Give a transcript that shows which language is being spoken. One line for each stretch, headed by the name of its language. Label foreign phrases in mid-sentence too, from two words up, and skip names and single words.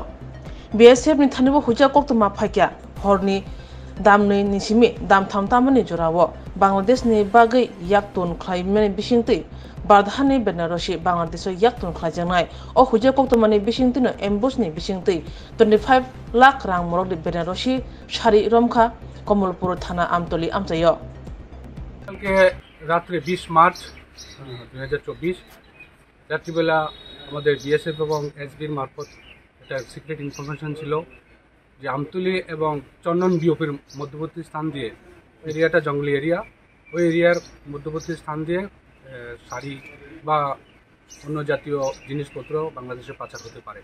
Kok Borok: BSF ni Thanibo Huja Koktuma Pakia, Horni, Damni Nishimi, Dam Tamtamani Jorawo, Bangladesh ni Bagai Yaktun Clayman Bishingti. Badahani Benaroshi Bangladesh Yaktun Klajangai o Huja Koktomani Bishingtino Embusni Bishingti 25 lakh Rang Morok Benaroshi Shari Romka Komolpur Thana Amtoli Amtayo
Bangla: কালকে রাত্রে 20 মার্চ 2024 রাত্রিবেলা আমাদের বিএসএফ এবং এসবির মারফত একটা
English: secret information
Bangla: ছিল যে আমতলি এবং চন্দন বিওপির মধ্যবর্তী স্থান দিয়ে এরিয়াটা জঙ্গলি এরিয়া ওই এরিয়ার মধ্যবর্তী স্থান দিয়ে শাড়ি বা অন্য জাতীয় জিনিসপত্র বাংলাদেশে পাচার হতে পারে।